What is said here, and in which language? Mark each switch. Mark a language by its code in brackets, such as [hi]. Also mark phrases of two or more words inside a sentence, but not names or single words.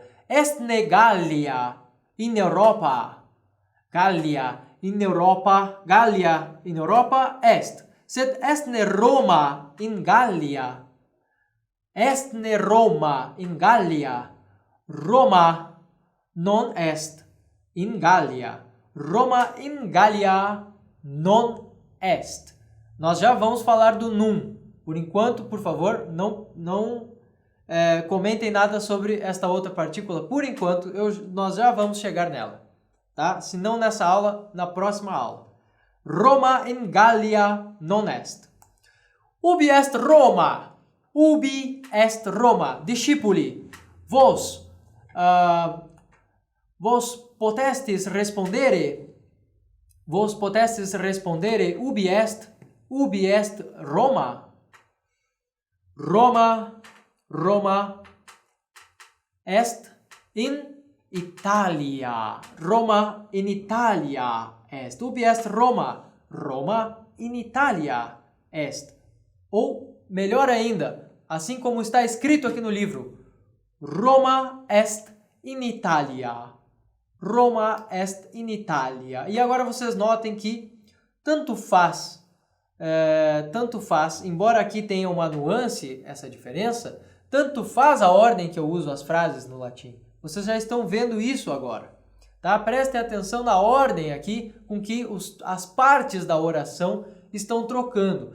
[la] Est ne Gallia in Europa, Gallia in Europa, Gallia in Europa est. Sed est ne Roma in Gallia. Est ne Roma in Gallia. Roma non est in Gallia. Roma in Gallia non est. [pt] Nós já vamos falar do num. Por enquanto, por favor, não comentem nada sobre esta outra partícula. Por enquanto, nós já vamos chegar nela. Tá? Se não nessa aula, na próxima aula. [la] Roma in Gallia non est. Ubi est Roma? Ubi est Roma? Discipuli, vos potestis respondere ubi est Roma? Roma est in Italia. Roma in Italia est. Ubi est Roma? Roma in Italia est. [pt] Ou, melhor ainda, assim como está escrito aqui no livro, [la] Roma est in Italia. Roma est in Italia. [pt] E agora vocês notem que tanto faz tanto faz, embora aqui tenha uma nuance, essa diferença, tanto faz a ordem que eu uso as frases no latim. Vocês já estão vendo isso agora. Tá? Prestem atenção na ordem aqui com que as partes da oração estão trocando.